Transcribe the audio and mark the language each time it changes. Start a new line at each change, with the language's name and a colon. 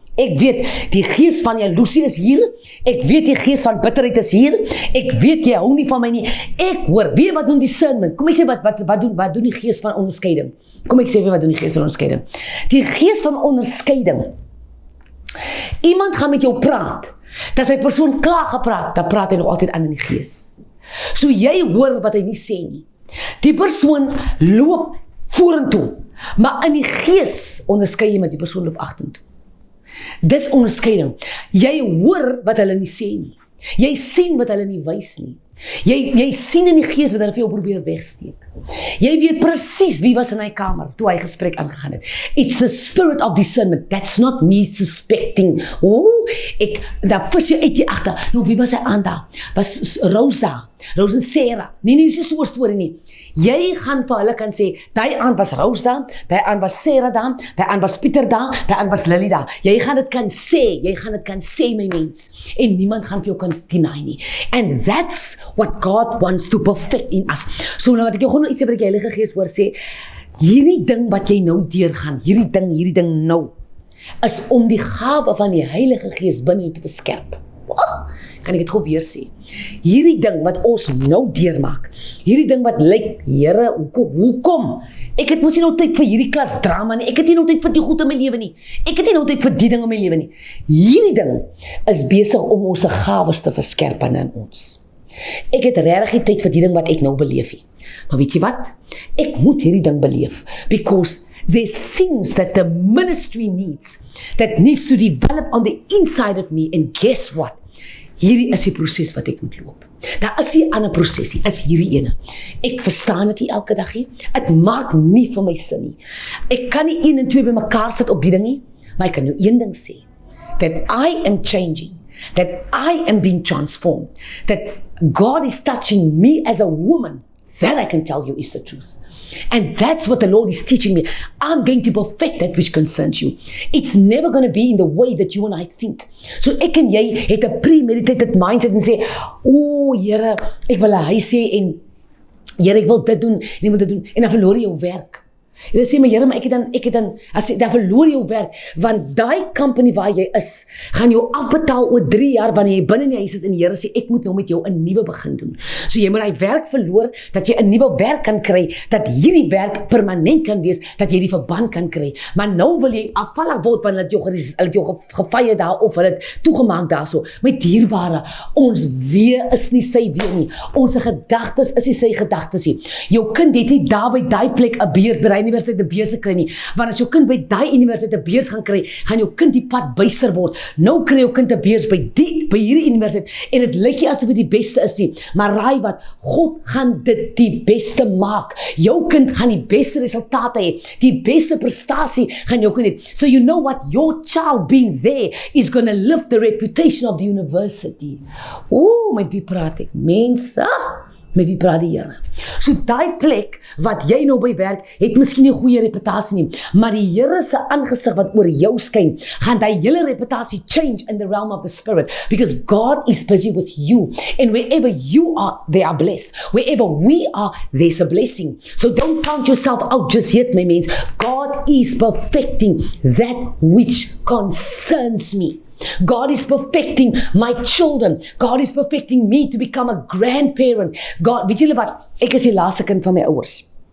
Afrikaans: Ek weet, die gees van jaloesie is hier, ek weet die gees van bitterheid is hier, ek weet jy hou nie van my nie, ek hoor, weet wat doen discernment, kom ek sê wat doen die gees van onderskeiding, kom ek sê wat doen die gees van onderskeiding, die gees van onderskeiding, iemand gaan met jou praat, dat sy persoon klaar gepraat, dan praat hy nog altyd aan in die gees, so jy hoor wat hy nie sê nie, die persoon loop vorentoe, maar in die gees onderskei jy met die persoon loop agtertoe. Dis onderskeiding. Jy hoor wat hulle nie sê nie. Jy sien wat hulle nie wys nie. Jy sien in die gees wat hulle vir jou probeer wegsteek. Jy weet presies wie was in hy kamer toe hy gesprek aangegaan het.
English: It's the spirit of discernment. That's not me suspecting.
Afrikaans: Daar vis jy uit die agter. Nou, wie was hy aan daar? Was Rose daar? Rose en Sarah. Nee, dis nie so 'n storie nie. Jy gaan vir hulle kan sê, daai aand was Rose daar, daai aand was Sarah daar, daai aand was Pieter daar, daai aand was Lily daar. Jy gaan dit kan sê, my mens. En niemand gaan vir jou kan deny nie.
English: And that's what God wants to perfect in us.
Afrikaans: So nou wat ek jou gewoon iets wat ek die Heilige Gees hoor sê, hierdie ding wat jy nou deurgaan, hierdie ding nou, is om die gawe van die Heilige Gees binne jou te beskerp. Kan ek dit gou weer sê? Hierdie ding wat ons nou deurmaak, hierdie ding wat lyk, Here, hoekom? Ek het mos nie nou tyd vir hierdie klas drama nie, ek het nie nou tyd vir die goed in my lewe nie, ek het nie nou tyd vir die ding in my lewe nie. Hierdie ding is besig om ons gawes te verskerp in ons. Ek het regtig nie tyd vir die ding wat ek nou beleef nie. Maar weet jy wat? Ek moet hierdie ding beleef,
English: because there's things that the ministry needs, that needs to develop on the inside of me, and guess what?
Afrikaans: Hierdie is die proses wat ek moet loop. Daar is nie 'n ander proses nie, is hierdie ene. Ek verstaan dit nie elke dag nie, het maak nie vir my sin nie. Ek kan nie 1 en 2 by mekaar sit op die ding nie, maar ek kan nou een ding sê,
English: that I am changing, that I am being transformed, that God is touching me as a woman, that I can tell you is the truth. And that's what the Lord is teaching me. I'm going to perfect that which concerns you. It's never going to be in the way that you and I think.
Afrikaans: So ek en jy het 'n
English: premeditated mindset
Afrikaans: en sê, Here, ek wil 'n huis hê en Here, ek wil dit doen en ek wil dit doen, en dan verloor jy jou werk. En dan sê my Here, maar ek het dan as jy dan verloor jou werk, want daai company waar jy is, gaan jou afbetaal oor 3 jaar wanneer jy binne in die huis is en die Here sê ek moet nou met jou 'n nuwe begin doen. So jy moet daai werk verloor dat jy 'n nuwe werk kan kry, dat hierdie werk permanent kan wees, dat jy die verband kan kry. Maar nou wil jy afvallig word wanneer hulle het jou gefire daar of hulle het toegemaak daarso. My dierbare, ons wee is nie sy wee nie. Ons gedagtes is nie sy gedagtes nie. Jou kind het nie daar by daai plek 'n beurs by universiteit 'n beurs kry nie, want as jou kind by daai universiteit 'n beurs gaan kry, gaan jou kind die pad byster word. Nou kry jou kind 'n beurs by hierdie universiteit, en dit lyk nie asof dit die beste is nie, maar raai wat, God gaan dit die beste maak. Jou kind gaan die beste resultate hê, die beste prestasie gaan jou kind hê.
English: So you know what, your child being there is going to lift the reputation of the university.
Afrikaans: Met wie praat ek? Mense, met wie praat die Here? So daai plek wat jy nou by werk, het miskien nie 'n goeie reputasie nie, maar die Here se aangesig wat oor jou skyn, gaan daai hele reputasie
English: change in the realm of the spirit, because God is busy with you, and wherever you are, they are blessed. Wherever we are, there's a blessing. So don't count yourself out just yet, my mates. God is perfecting that which concerns me. God is perfecting my children. God is perfecting me to become a grandparent.
Afrikaans: God, weet julle wat? Ek is die laaste kind van my ouers.